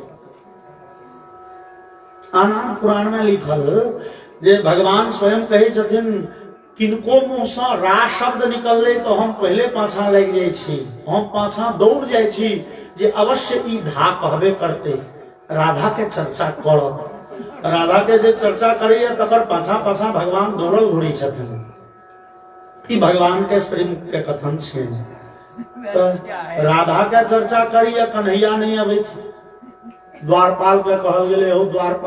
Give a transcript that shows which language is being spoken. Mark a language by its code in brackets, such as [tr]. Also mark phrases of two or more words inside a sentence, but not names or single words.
[mai] आनंद पुराण में लिखल जे भगवान स्वयं कहे छथिन, किनको मुंह से रा शब्द निकलले तो हम पहले पाछा लग जाय छी, हम पाछा दौड़ जाय छी जे अवश्य ई धा कहबे करते, राधा के चर्चा करब। राधा के जे चर्चा करिए तकर पाछा पाछा भगवान दौड़ल घुरी छथिन। ई भगवान के श्रीमुख के कथन छे। तो राधा के चर्चा करिए, कन्हैया नहीं अबै थी। द्वारपाल के कहल गेले, हो द्वारपाल